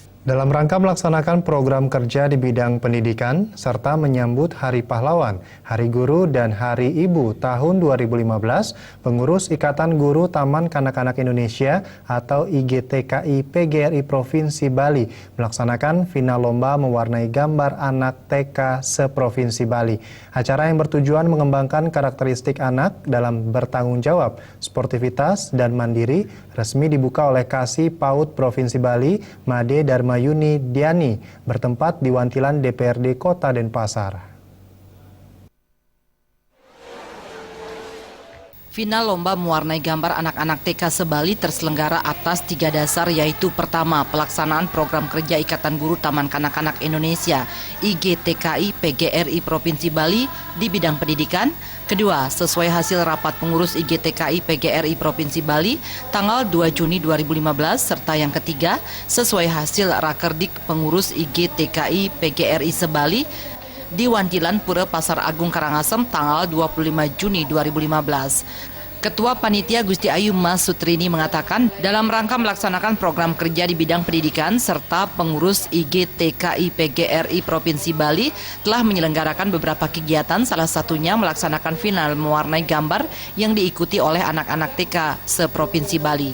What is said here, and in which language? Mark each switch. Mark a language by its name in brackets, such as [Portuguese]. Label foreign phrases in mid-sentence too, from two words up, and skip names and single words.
[Indonesian] Dalam rangka melaksanakan program kerja di bidang pendidikan, serta menyambut Hari Pahlawan, Hari Guru, dan Hari Ibu tahun 2015, pengurus Ikatan Guru Taman Kanak-Kanak Indonesia atau IGTKI PGRI Provinsi Bali melaksanakan final lomba mewarnai gambar anak TK se-Provinsi Bali. Acara yang bertujuan mengembangkan karakteristik anak dalam bertanggung jawab, sportivitas, dan mandiri resmi dibuka oleh Kasih PAUD Provinsi Bali, Made Darmayuni Diani, bertempat di Wantilan DPRD Kota Denpasar. Final lomba mewarnai gambar anak-anak TK se-Bali terselenggara atas 3 dasar, yaitu pertama, pelaksanaan program kerja Ikatan Guru Taman Kanak-Kanak Indonesia IGTKI PGRI Provinsi Bali di bidang pendidikan. Kedua, sesuai hasil rapat pengurus IGTKI PGRI Provinsi Bali tanggal 2 Juni 2015, serta yang ketiga, sesuai hasil rakerdik pengurus IGTKI PGRI se-Bali di Wantilan Pura Pasar Agung Karangasem tanggal 25 Juni 2015. Ketua Panitia Gusti Ayu Mas Sutrini mengatakan, dalam rangka melaksanakan program kerja di bidang pendidikan serta pengurus IGTKI PGRI Provinsi Bali telah menyelenggarakan beberapa kegiatan, salah satunya melaksanakan final mewarnai gambar yang diikuti oleh anak-anak TK se-Provinsi Bali.